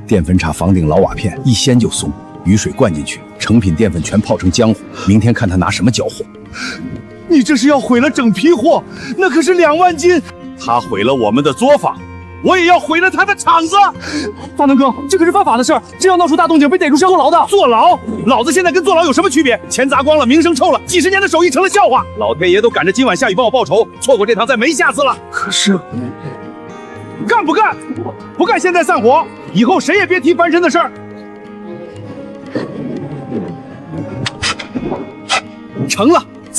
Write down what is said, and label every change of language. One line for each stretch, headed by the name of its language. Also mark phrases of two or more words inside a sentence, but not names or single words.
Chinese: 澱粉廠房頂老瓦片一掀就鬆，雨水灌進去，成品澱粉全泡成漿糊。明天看他拿什麼交貨。你這是要毀了整批貨，那可是2萬斤。他毀了我們的作坊，我也要毀了他的廠子。大能哥，這可是犯法的事兒，真要鬧出大動靜，被逮住是坐牢的。坐牢？老子現在跟坐牢有什麼區別？錢砸光了，名聲臭了，幾十年的手藝成了笑話。老天爺都趕着今晚下雨幫我報仇，錯過這趟再沒下次了。可是，幹不幹？不幹現在散夥，以後誰也別提翻身的事兒。成了，走。